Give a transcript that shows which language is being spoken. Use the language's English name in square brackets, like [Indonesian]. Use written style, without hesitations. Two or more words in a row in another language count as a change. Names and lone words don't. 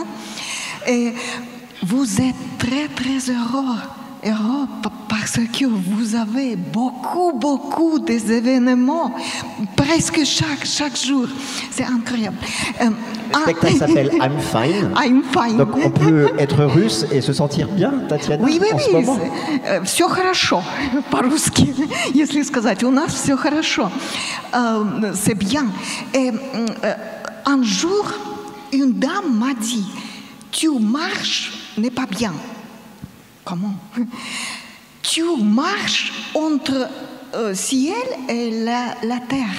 [French] Et vous êtes très, très heureux parce parce que vous avez beaucoup des événements, presque chaque jour. C'est incroyable. Le spectacle s'appelle I'm Fine. I'm Fine. Donc on peut être russe et se sentir bien, Tatiana, en ce moment. [Russian] Все хорошо, по-русски, если сказать. У нас все хорошо. [French] C'est bien. Et un jour, une dame m'a dit, tu marches n'est pas bien. Comment? Tu marches entre ciel et la terre.